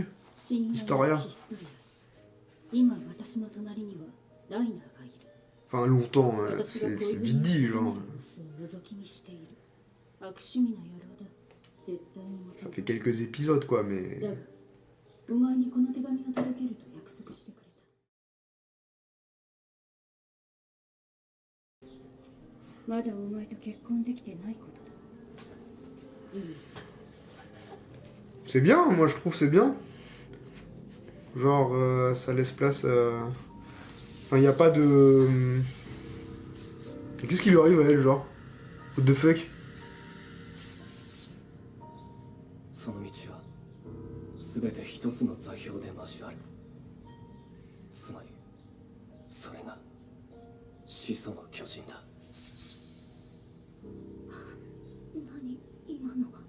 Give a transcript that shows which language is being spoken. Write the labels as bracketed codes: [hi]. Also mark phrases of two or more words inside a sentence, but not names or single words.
[ja] 深夜の Historia. ヒストリア。今私の隣にはライナーがいる。 [fr] Enfin, longtemps, [ja] 私が [fr] c'est [ja] 恋 [fr] vite [ja] 人 [fr] dit, [ja] の [fr] genre. [ja] 様子を覗き見している。悪趣味な野郎だ。絶対にまた [fr] Ça fait quelques épisodes, quoi, mais... [ja] だが、お前にこの手紙を届けると約束してくれた。まだお前と結婚できてないことだ。 [fr] C'est bien, moi je trouve c'est bien. Genre, ça laisse place... Enfin, il n'y a pas de... Qu'est-ce qui lui arrive à elle, genre? [en] What the fuck? [ja] その道は全て一つの座標で交わる。つまりそれが始祖の巨人だ。何今のは。